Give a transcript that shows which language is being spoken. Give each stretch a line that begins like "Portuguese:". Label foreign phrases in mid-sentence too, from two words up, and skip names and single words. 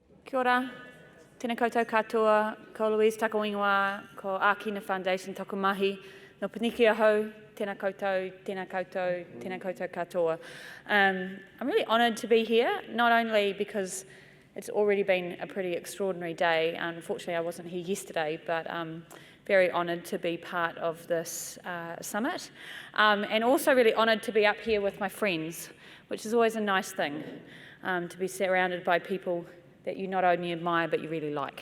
Māori: Kia ora, tēnā koutou katoa, ko Louise Takawiwa, ko Aitken Foundation toku mahi, no paniki ahau, tēnā koutou, tēnā koutou, tēnā koutou katoa.
English: I'm really honoured to be here, not only because it's already been a pretty extraordinary day. Unfortunately, I wasn't here yesterday, but very honoured to be part of this summit, and also really honoured to be up here with my friends, which is always a nice thing, to be surrounded by people that you not only admire but you really like.